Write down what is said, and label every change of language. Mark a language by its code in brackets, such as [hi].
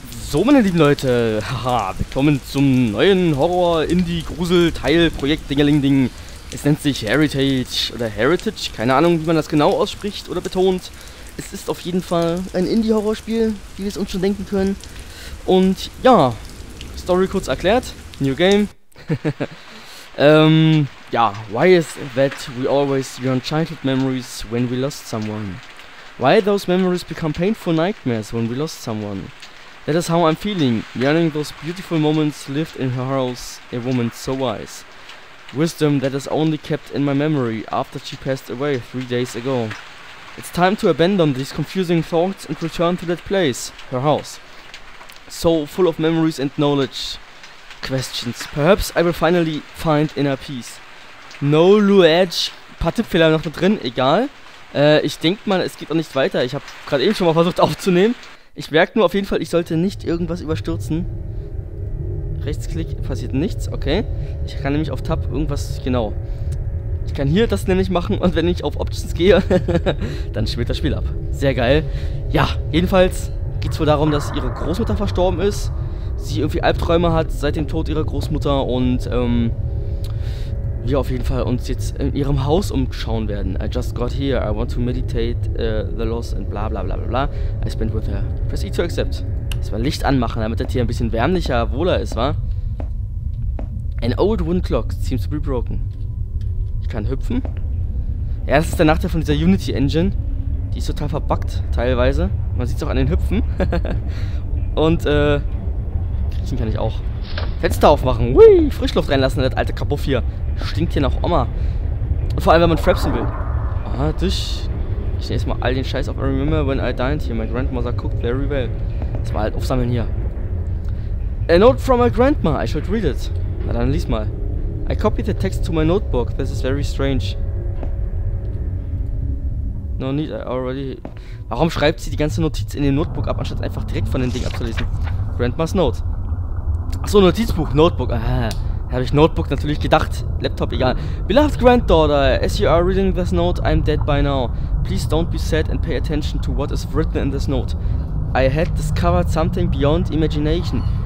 [de] So, meine lieben Leute, haha, willkommen zum neuen Horror-Indie-Grusel-Teil-Projekt Dingeling-Ding. Es nennt sich Heritage oder Heritage, keine Ahnung, wie man das genau ausspricht oder betont. Es ist auf jeden Fall ein Indie-Horrorspiel, wie wir es uns schon denken können. Und ja, Story kurz erklärt, New Game. [en] Ja, why is that we always yearn childhood memories when we lost someone? Why those memories become painful nightmares when we lost someone? That is how I'm feeling, yearning those beautiful moments lived in her house, a woman so wise. Wisdom that is only kept in my memory after she passed away 3 days ago. It's time to abandon these confusing thoughts and return to that place, her house. So full of memories and knowledge. Questions. Perhaps I will finally find inner peace. No Luage. [de] Paar Tippfehler noch mit drin, egal. Ich denke mal, es geht auch nicht weiter. Ich habe gerade eben schon mal versucht aufzunehmen. Ich merke nur auf jeden Fall, ich sollte nicht irgendwas überstürzen. Rechtsklick, passiert nichts, okay. Ich kann nämlich auf Tab irgendwas, genau. Ich kann hier das nämlich machen und wenn ich auf Options gehe, dann schmiert das Spiel ab. Sehr geil. Ja, jedenfalls geht es wohl darum, dass ihre Großmutter verstorben ist. Sie irgendwie Albträume hat seit dem Tod ihrer Großmutter und wir auf jeden Fall uns jetzt in ihrem Haus umschauen werden. [en] I just got here, I want to meditate the loss and bla bla bla bla bla. I spent with her. Press E to accept. [de] Erstmal Licht anmachen, damit das hier ein bisschen wärmlicher, wohler ist, wa? [en] An old wooden clock seems to be broken. [de] Ich kann hüpfen. Ja, das ist der Nachteil von dieser Unity Engine. Die ist total verbuggt, teilweise. Man sieht es auch an den Hüpfen. Und, kriechen kann ich auch. Fenster aufmachen. Hui, Frischluft reinlassen in das alte Kabuff hier. Stinkt hier nach Oma. Und vor allem, wenn man frapsen will. Aha, Tisch. Ich nehme jetzt mal all den Scheiß auf. [en] I remember when I dined here. My grandmother cooked very well. [de] Das war halt aufsammeln hier. [en] A note from my grandma. I should read it. [de] Na dann lies mal. [en] I copied the text to my notebook. This is very strange. No need, I already... [de] Warum schreibt sie die ganze Notiz in den Notebook ab, anstatt einfach direkt von den Ding abzulesen? [en] Grandma's Note. [de] Achso, Notizbuch, Notebook. Ah, da habe ich Notebook natürlich gedacht. Laptop, egal. [en] Beloved granddaughter, as you are reading this note, I'm dead by now. Please don't be sad and pay attention to what is written in this note. I had discovered something beyond imagination.